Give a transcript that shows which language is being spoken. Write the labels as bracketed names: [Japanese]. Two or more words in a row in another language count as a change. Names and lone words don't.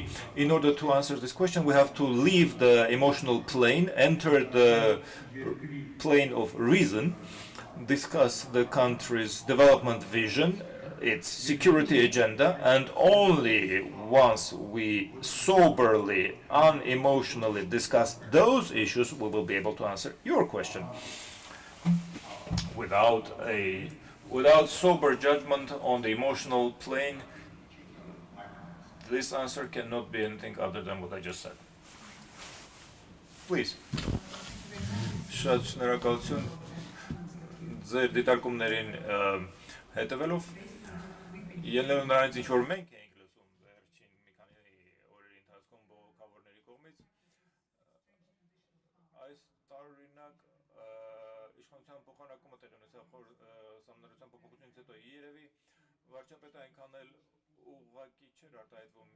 [English] In order to answer this question, we have to leave the emotional plane, enter the plane of reason, discuss the country's development vision, its security agenda, and only once we soberly, unemotionally discuss those issues, we will be able to answer your question. Without sober judgment on the emotional plane, this answer cannot be anything other than what I just said. Please. [Armenian] Շատ շնորհակալություն ձեր դիտարկումներին հետևելով։ Ելնելով նրանից ինչ որ մենք էինք լսում վերջին մի քանի օրերի ընթացքում բողոքավորների կողմից, այս տարօրինակ իշխանության փոխանակումը տեղի ունեցավ խոր սահմանադրության փոփոխությունից հետո երևի վարչապետը այնքան էլ ուղղակի չէր արտահայտվում,